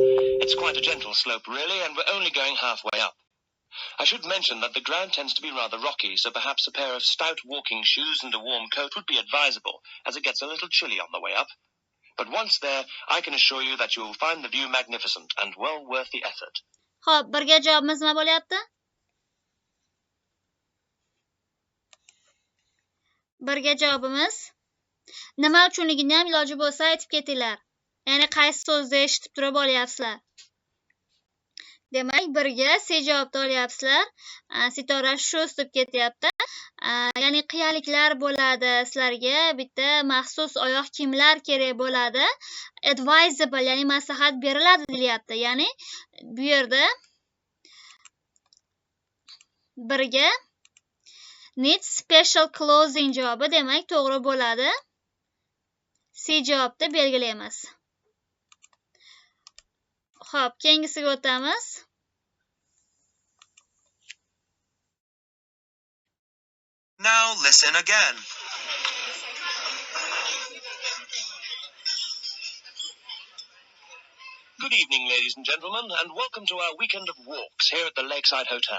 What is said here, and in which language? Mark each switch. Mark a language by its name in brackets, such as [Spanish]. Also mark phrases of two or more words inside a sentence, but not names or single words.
[English] It's quite a gentle slope, really, and we're only going halfway up. I should mention that the ground tends to be rather rocky, so perhaps a pair of stout walking shoes and a warm coat would be advisable, as it gets a little chilly on the way up. But once there, I can assure you that you will find the view magnificent and well worth the effort. [Uzbek] Xo'p, birga javobimiz nima bo'lyapti? Birga javobimiz nima uchunligini ham iloji bo'lsa aytib ketinglar. Ya'ni qaysi so'zni eshitib turib olyapsizlar. Demak, birga C javobni olyapsizlar. Sitora shoes deb ketyapti. Ya'ni qiyaliklar bo'ladi, sizlarga bitta maxsus oyoq kiyimlar kerak bo'ladi. Advisable, ya'ni maslahat beriladi deyapti. Ya'ni bu yerda birga [English] need special clothing [Uzbek] javobi demak to'g'ri bo'ladi. C javobni belgilaymiz. Xo'p, keyingisiga o'tamiz. [English] Now listen again. Good evening, ladies and gentlemen, and welcome to our weekend of walks here at the Lakeside Hotel.